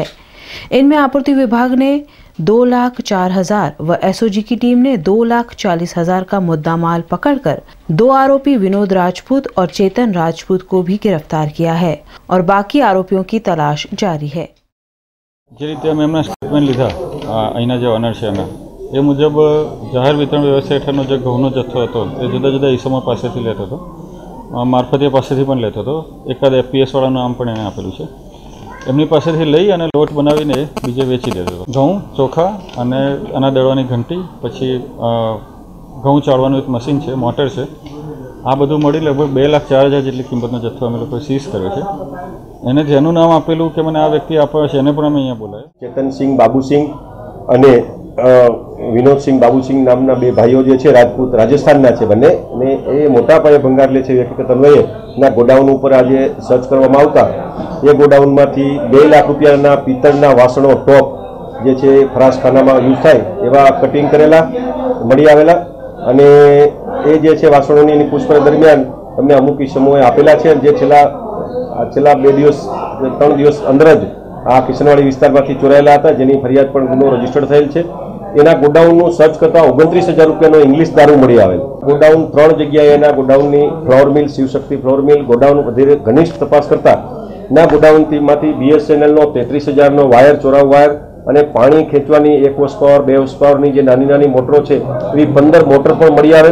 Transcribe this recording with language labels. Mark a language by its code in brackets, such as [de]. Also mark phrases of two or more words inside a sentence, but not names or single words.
[hi] इनमें आपूर्ति विभाग ने 2,04,000 व एसओजी की टीम ने 2,40,000 का मुद्दामाल पकड़कर 2 आरोपी विनोद राजपूत और चेतन राजपूत को भी गिरफ्तार किया है और बाकी आरोपियों की तलाश जारी है। [gu] જે રીતે અમે એમના સ્ટેટમેન્ટ લીધા અહીંના જે ઓનર છે એના એ મુજબ જાહેર વિતરણ વ્યવસ્થા હેઠળનો જે ઘઉંનો જથ્થો હતો એ જુદા જુદા ઈસમો પાસેથી લેતો હતો, માર્ફતિયા પાસેથી પણ લેતો હતો। એકાદ FPS વાળાનું નામ પણ એણે આપેલું છે। એમની પાસેથી લઈ અને લોટ બનાવીને બીજે વેચી દેતો હતો। ઘઉં, ચોખા અને આના દળવાની ઘંટી, પછી ઘઉં ચાળવાનું એક મશીન છે, મોટર છે, આ બધું મળી લગભગ 2,04,000 જેટલી કિંમતનો જથ્થો અમે લોકોએ સીઝ કર્યો છે। એને જેનું નામ આપેલું કે મને આ વ્યક્તિ આપ્યો છે એને પણ અમે અહીંયા બોલાવ્યો। ચેતન સિંહ બાબુ સિંહ અને વિનોદ સિંહ બાબુ સિંહ નામના બે ભાઈઓ જે છે રાજપૂત રાજસ્થાનના છે બંને ને એ મોટા પાયે ભંગાર લે છે। વ્યક્તિગત અન્વયે ના ગોડાઉન ઉપર આજે સર્ચ કરવામાં આવતા એ ગોડાઉનમાંથી 2 લાખ રૂપિયાના પિત્તળના વાસણો ટોપ જે છે ફરાસખાનામાં યૂઝ થાય એવા કટિંગ કરેલા મળી આવેલા અને એ જે છે વાસણોની પૂછપરછ દરમિયાન અમને અમુક સમયે આપેલા છે જે છેલ્લા 2 દિવસ 3 દિવસ અંદર જ આ કિશનવાડી વિસ્તારમાંથી ચોરાયેલા હતા, જેની ફરિયાદ પણ ગુનો રજીસ્ટર્ડ થયેલ છે। એના ગોડાઉનનું સર્ચ કરતા 29,000 રૂપિયાનો ઇંગ્લિશ દારૂ મળી આવેલ। ગોડાઉન 3 જગ્યાએ એના ગોડાઉનની [en] floor mill, [gu] શિવશક્તિ [en] floor mill [gu] ગોડાઉન વધેરે ઘનિષ્ઠ તપાસ કરતા ના ગોડાઉનમાંથી BSNLનો 33,000નો વાયર, ચોરાવ વાયર અને પાણી ખેંચવાની 1 [en] horse power [gu] 2 [en] horse powerની [gu] જે નાની નાની મોટરો છે એવી 15 મોટર પણ મળી આવેલ।